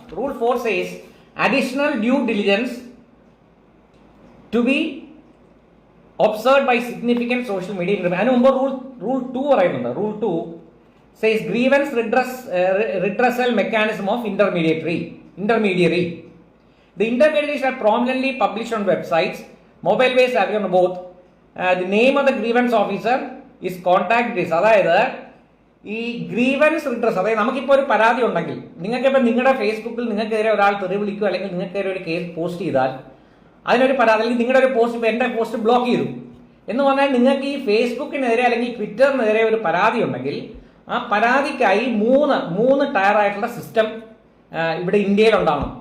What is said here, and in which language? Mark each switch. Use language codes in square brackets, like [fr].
[en] Rule 4 says additional due diligence to be observed by significant social media. [ml] അതിന് മുമ്പ് rule 2 പറയുന്നുണ്ട്. [en] Rule 2 says grievance redressal mechanism of intermediary. The intermediaries are prominently published on websites, mobile-based app on both. The name of the grievance officer is contact this. [ml] അതായത് ഈ grievance redress, അതായത് നമുക്കിപ്പോൾ ഒരു പരാതി ഉണ്ടെങ്കിൽ, നിങ്ങൾക്കിപ്പോൾ നിങ്ങളുടെ ഫേസ്ബുക്കിൽ നിങ്ങൾക്കെതിരെ ഒരാൾ തെറി വിളിക്കുക അല്ലെങ്കിൽ നിങ്ങൾക്കെതിരെ ഒരു കേസ് പോസ്റ്റ് ചെയ്താൽ അതിനൊരു പരാതി, അല്ലെങ്കിൽ നിങ്ങളുടെ ഒരു പോസ്റ്റ്, ഇപ്പോൾ എൻ്റെ പോസ്റ്റ് ബ്ലോക്ക് ചെയ്തു എന്ന് പറഞ്ഞാൽ നിങ്ങൾക്ക് ഈ ഫേസ്ബുക്കിനെതിരെ അല്ലെങ്കിൽ ട്വിറ്ററിനെതിരെ ഒരു പരാതി ഉണ്ടെങ്കിൽ ആ പരാതിക്കായി മൂന്ന് ടയറായിട്ടുള്ള സിസ്റ്റം ഇവിടെ ഇന്ത്യയിൽ ഉണ്ടാവണം.